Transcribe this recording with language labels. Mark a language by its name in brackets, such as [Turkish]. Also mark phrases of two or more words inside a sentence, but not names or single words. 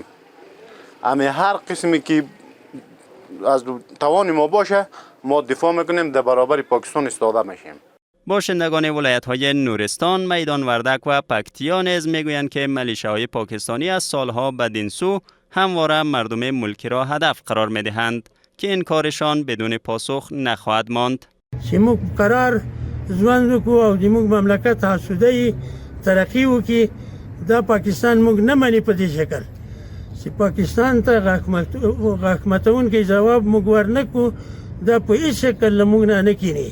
[Persian] هر قسمی که از توان ما باشه ما دفاع میکنیم، در برابر پاکستان ایستاده میشیم. باشندگان ولایت‌های نورستان، میدان وردک و پکتیا نیز میگویند که ملیشه‌های پاکستانی از سالها بدین سو همواره مردم ملکی را هدف قرار میدهند که این کارشان بدون پاسخ نخواهد ماند. [Pashto] موږ قرار ژوند وکړو او د موږ مملکت آسوده ترقی وکړي. دا پاکستان موږ نه مني په دې شکل چې پاکستان ته غاښ ماتونکی ځواب موږ ورنکړو دا په هیڅ شکل موږ نه کینی.